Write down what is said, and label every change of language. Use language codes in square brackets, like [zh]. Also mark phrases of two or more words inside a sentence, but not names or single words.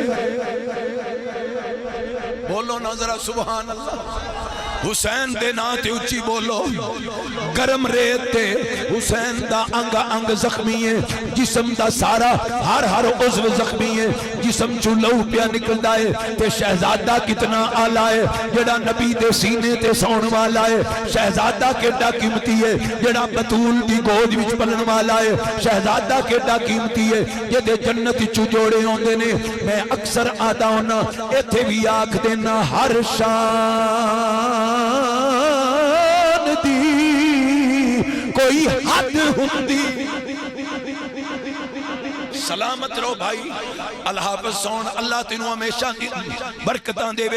[pa] بولو نا ذرا سبحان اللہ، حسین دے نا تے اچھی بولو۔ گرم ریت تے حسین دا انگ انگ زخمی ہے، جسم دا سارا ہر عضو زخمی ہے، جسم چو لہو پیا نکلدا ہے، تے شہزادہ کتنا آلہ ہے جڑا نبی دے سینے تے سون والا ہے، شہزادہ کیڑا قیمتی ہے جڑا بطول دی گود وچ پلن والا ہے، شہزادہ کیڑا قیمتی ہے جدے جنت چو جوڑے ہوندے نے۔ میں اکثر آدا ہونا ایتھے بھی آکھ دینا، ہر شان دی کوئی حد ہوندی۔ سلامت رہو بھائی، اللہ حافظ سون، اللہ تینوں ہمیشہ برکتاں دے وے۔